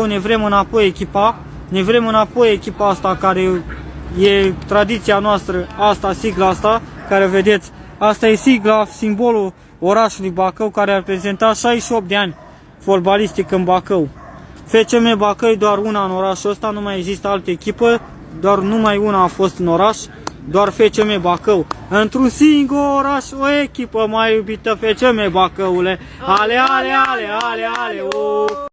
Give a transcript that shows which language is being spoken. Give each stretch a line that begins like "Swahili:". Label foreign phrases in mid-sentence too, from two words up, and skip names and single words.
Romanian: Ne vrem înapoi echipa asta care e tradiția noastră, asta, sigla asta, care vedeți, asta e sigla, simbolul orașului Bacău, care a reprezentat 68 de ani fotbalistic în Bacău. FCM Bacău e doar una în orașul ăsta, nu mai există altă echipă, doar numai una a fost în oraș, doar FCM Bacău. Într-un singur oraș, o echipă mai iubită, FCM Bacăule. Ale, ale, ale, ale, ale, o!